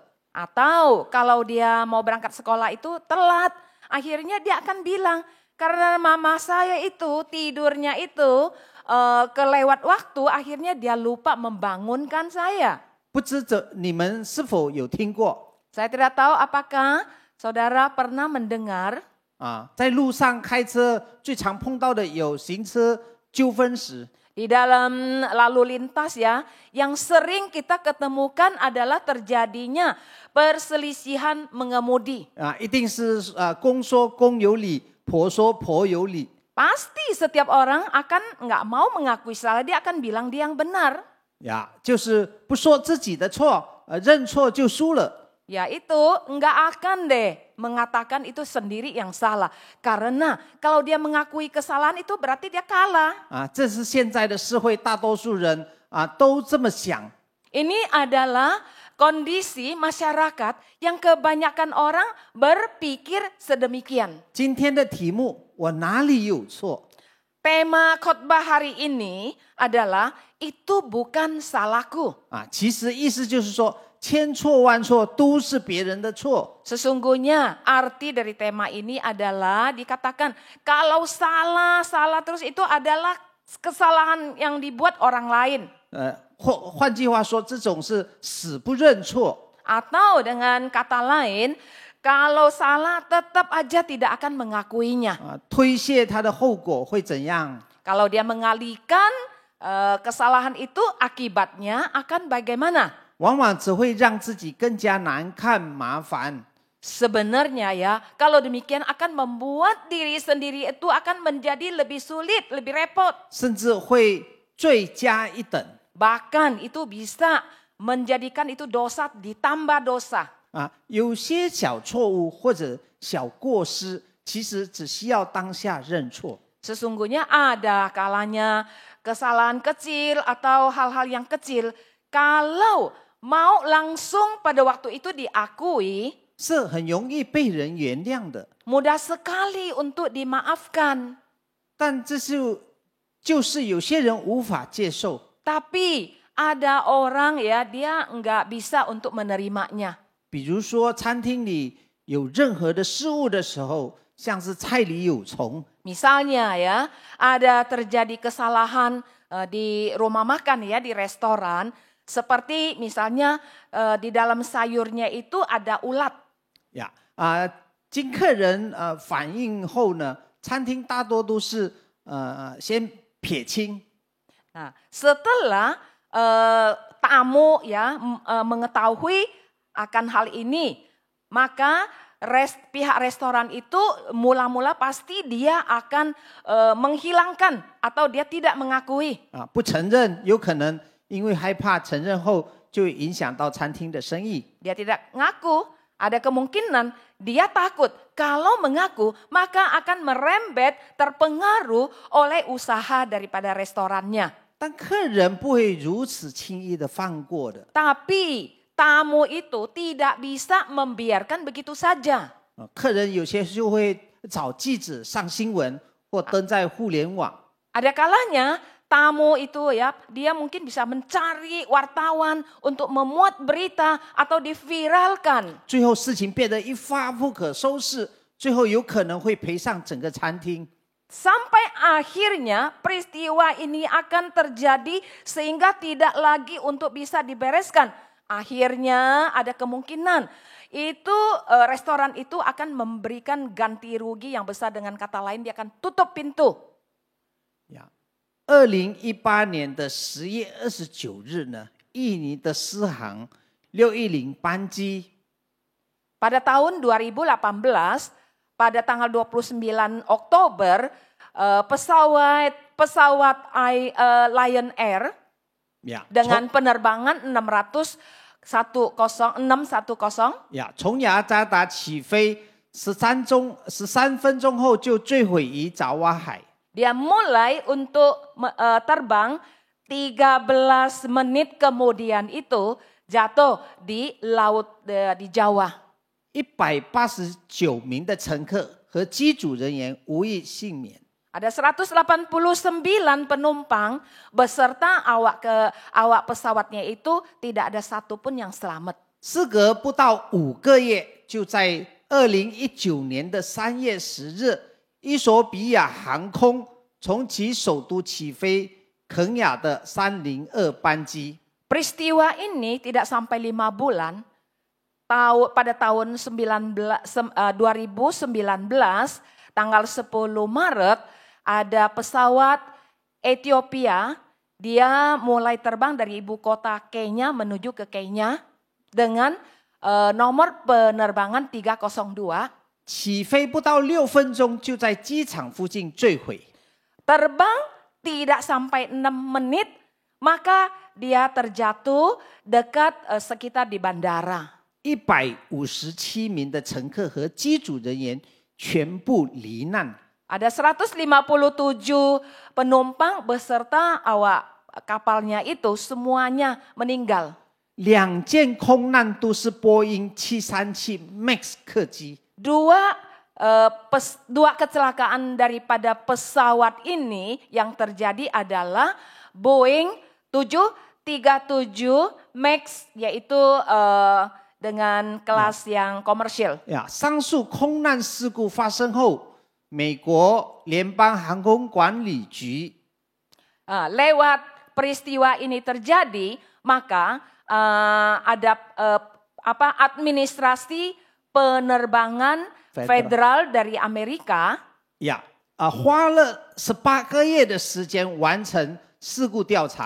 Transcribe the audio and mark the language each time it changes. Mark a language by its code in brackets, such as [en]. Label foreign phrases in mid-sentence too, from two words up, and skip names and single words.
[id] Atau kalau dia mau berangkat sekolah itu telat, akhirnya dia akan bilang, karena mama saya itu tidurnya itu kelewat waktu, akhirnya dia lupa membangunkan saya. [zh] 不知你们是否有听过 [id] Saya tidak tahu apakah saudara pernah mendengar [zh] 在路上开车最常碰到的有行车纠纷时， [id] di dalam lalu lintas ya, yang sering kita ketemukan adalah terjadinya perselisihan mengemudi. [zh] 一定是公说公有理，婆说婆有理。 [id] Pasti setiap orang akan nggak mau mengakui salah, dia akan bilang dia yang benar. [zh] 就是不说自己的错，认错就输了。 [id] Ya itu nggak akan deh mengatakan itu sendiri yang salah. Karena kalau dia mengakui kesalahan itu berarti dia kalah. [zh] 这是现在的社会大多数人都这么想。 [id] Ini adalah kondisi masyarakat yang kebanyakan orang berpikir sedemikian. [zh] 今天的题目，我哪里有错？ [id] Tema khotbah hari ini adalah itu bukan salahku. [zh] 其实意思就是说，千错万错都是别人的错。 [id] Sesungguhnya arti dari tema ini adalah dikatakan kalau salah terus itu adalah kesalahan yang dibuat orang lain. [zh] 换句话说，这种是死不认错。 [id] Atau dengan kata lain, kalau salah tetap aja tidak akan mengakuinya. [zh] 推卸他的后果会怎样？ [id] Kalau dia mengalihkan kesalahan itu akibatnya akan bagaimana? [zh] 往往只会让自己更加难看、麻烦。 [id] Sebenarnya ya, kalau demikian akan membuat diri sendiri itu akan menjadi lebih sulit, lebih repot. [zh] 甚至会罪加一等。 [id] Bahkan itu bisa menjadikan itu dosa ditambah dosa. [zh] 有些小错误或者小过失，其实只需要当下认错。 [id] Sesungguhnya ada kalanya kesalahan kecil atau hal-hal yang kecil, kalau mau langsung pada waktu itu diakui, [zh] 是很容易被人原谅的， [id] mudah sekali untuk dimaafkan. [zh] 但这就是有些人无法接受。 [id] Tapi ada orang ya dia enggak bisa untuk menerimanya. [zh] 比如说餐厅里有任何的事物的时候，像是菜里有虫， [id] Misalnya ya, ada terjadi kesalahan di rumah makan ya, di restoran. Seperti misalnya di dalam sayurnya itu ada ulat. [zh] 呀经客人反映后呢，餐厅大多都是先撇清。 [id] Nah, setelah tamu ya mengetahui akan hal ini, maka pihak restoran itu mula-mula pasti dia akan menghilangkan atau dia tidak mengakui. [zh] 不承认，有可能因为害怕承认后就会影响到餐厅的生意。 [id] Dia tidak ngaku, ada kemungkinan dia takut kalau mengaku maka akan merembet terpengaruh oleh usaha daripada restorannya. [zh] 但客人不会如此轻易的放过的。 [id] Tapi tamu itu tidak bisa membiarkan begitu saja. [zh] 客人有些就会找记者上新闻或登在互联网。 [id] Ada kalanya tamu itu ya, dia mungkin bisa mencari wartawan untuk memuat berita atau diviralkan. [zh] 最后事情变得一发不可收拾，最后有可能会赔上整个餐厅。 [id] Sampai akhirnya peristiwa ini akan terjadi sehingga tidak lagi untuk bisa dibereskan. Akhirnya ada kemungkinan itu restoran itu akan memberikan ganti rugi yang besar, dengan kata lain dia akan tutup pintu. [zh] 2018 年的10月29日呢，印尼的狮航610班机 [id] Pada tahun 2018, pada tanggal 29 Oktober, pesawat Lion Air dengan penerbangan 610 [zh] 从雅加达起飞13分钟后就坠毁于爪哇海。 [id] Dia mulai untuk terbang 13 menit kemudian itu jatuh di laut di Jawa. [zh] 189 名的乘客和机组人员无一幸免。 [id] Ada 189 penumpang beserta awak pesawatnya itu tidak ada satupun yang selamat. [zh] 事隔不到5个月，就在2019年的3月10日，伊索比亚航空从其首都起飞肯雅的302班机。 [id] Peristiwa ini tidak sampai 5 bulan. Pada tahun 2019, tanggal 10 Maret, ada pesawat Ethiopia, dia mulai terbang dari ibu kota Kenya menuju ke Kenya dengan nomor penerbangan 302. [zh] 起飞不到6分钟，就在机场附近坠毁。 [id] Terbang tidak sampai 6 menit, maka dia terjatuh dekat sekitar di bandara. [zh] 157 名的乘客和机组人员全部罹难。 [id] Ada 157 penumpang beserta awak kapalnya itu semuanya meninggal. [zh] 2 件空难都是波音737 MAX 客机。 [id] Dua kecelakaan daripada pesawat ini yang terjadi adalah Boeing 737 MAX, yaitu dengan kelas yang komersial. [zh] 上述空难事故发生后，美国联邦航空管理局 [id] Lewat peristiwa ini terjadi, maka ada administrasi penerbangan federal dari Amerika [zh] 花了18个月的时间完成事故调查。